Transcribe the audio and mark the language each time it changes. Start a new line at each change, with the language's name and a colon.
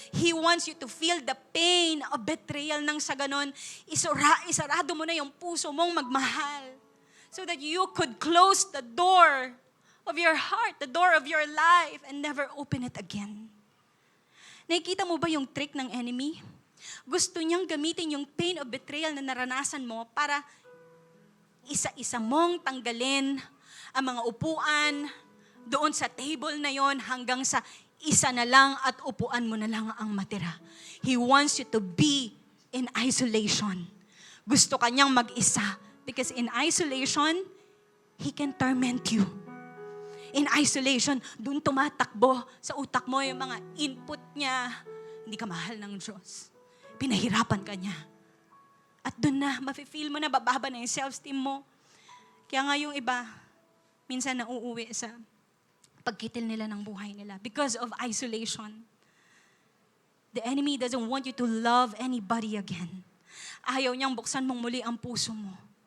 English: He wants you to feel the pain of betrayal
Filipino: nang sa ganon, isarado mo na yung puso mong magmahal
English: so that you could close the door of your heart, the door of your life, and never open it again.
Filipino: Nakikita mo ba yung trick ng enemy? Gusto niyang gamitin yung
English: pain of betrayal
Filipino: na naranasan mo para isa-isa mong tanggalin ang mga upuan doon sa table na yon hanggang sa isa na lang at upuan mo na lang ang matira.
English: He wants you to be in isolation.
Filipino: Gusto kanyang mag-isa
English: because in isolation, he can torment you. In isolation,
Filipino: doon tumatakbo sa utak mo yung mga input niya. Hindi ka mahal ng Diyos. Pinahirapan ka niya. At doon na, mafe-feel mo na bababa na yung self-esteem mo. Kaya nga yung iba, minsan nauuwi sa pagkitil nila ng buhay nila
English: because of isolation. The enemy doesn't want you to love anybody again.
Filipino: Ayaw niyang buksan mong muli ang puso mo.